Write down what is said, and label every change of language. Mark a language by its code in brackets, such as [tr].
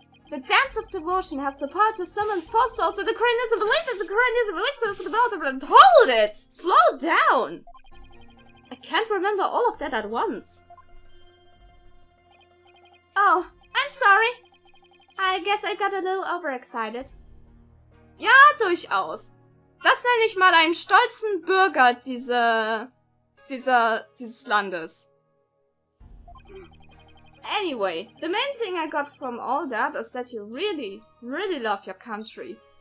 [en] The Dance of Devotion has the power to summon four souls to the Koreanism belief that the Koreanism belief for the world of... Hold it! Slow down! I can't remember all of that at once. Oh, I'm sorry. I guess I got a little overexcited. [de] Ja, durchaus. Das nenne ich mal einen stolzen Bürger dieses Landes. [en] Anyway, the main thing I got from all that is that you really, really love your country.